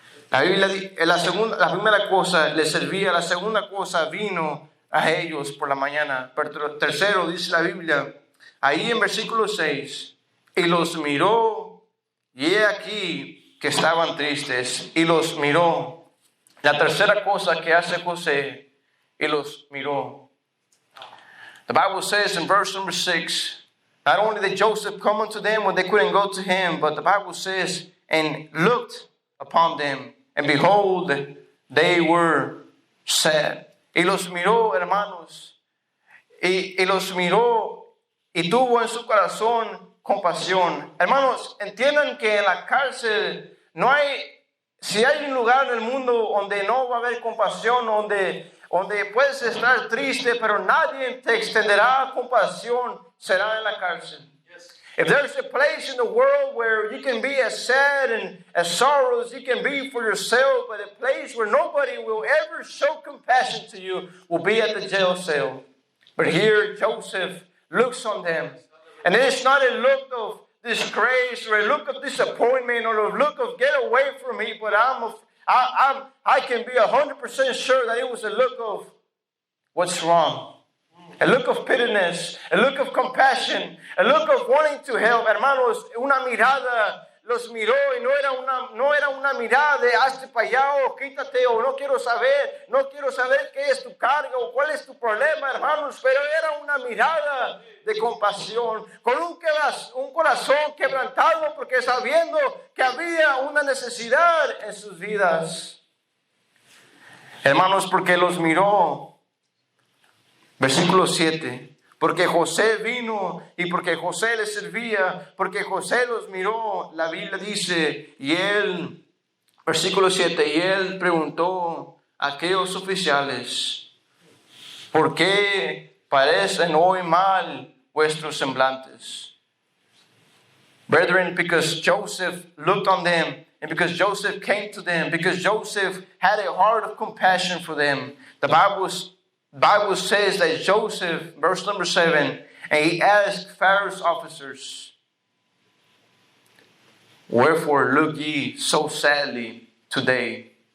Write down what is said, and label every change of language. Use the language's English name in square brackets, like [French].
[Spanish] La Biblia, la primera cosa le servía, la segunda cosa vino a ellos por la mañana. Pero tercero, dice la Biblia, ahí en versículo 6, y los miró, y he aquí que estaban tristes, y los miró. La tercera cosa que hace José, y los miró. [English] The Bible says in verse number 6, not only did Joseph come unto them when they couldn't go to him, but the Bible says, and looked upon them, and behold, they were sad. [Spanish] Y los miró, hermanos, y los miró, y tuvo en su corazón compasión. Hermanos, entiendan que en la cárcel no hay, si hay un lugar en el mundo donde no va a haber compasión, donde puedes estar triste, pero nadie te extenderá compasión, será en la cárcel. [English] If there's a place in the world where you can be as sad and as sorrow as you can be for yourself, but a place where nobody will ever show compassion to you will be at the jail cell. But here Joseph looks on them, and it's not a look of disgrace or a look of disappointment or a look of get away from me, but I can be 100% sure that it was a look of what's wrong. A look of pityness, a look of compassion, a look of wanting to help. [Spanish] Hermanos, una mirada los miró y no era una mirada de hazte para allá o quítate o no quiero saber qué es tu carga o cuál es tu problema, hermanos, pero era una mirada de compasión, con un corazón quebrantado porque sabiendo que había una necesidad en sus vidas. Hermanos, porque los miró. Versículo 7, porque José vino y porque José les servía, porque José los miró, la Biblia dice, y él, versículo 7, y él preguntó a aquellos oficiales, ¿por qué parecen hoy mal vuestros semblantes? [English] Brethren, because Joseph looked on them, and because Joseph came to them, because Joseph had a heart of compassion for them, the Bible says that Joseph, verse number 7, and he asked Pharaoh's officers, wherefore look ye so sadly today?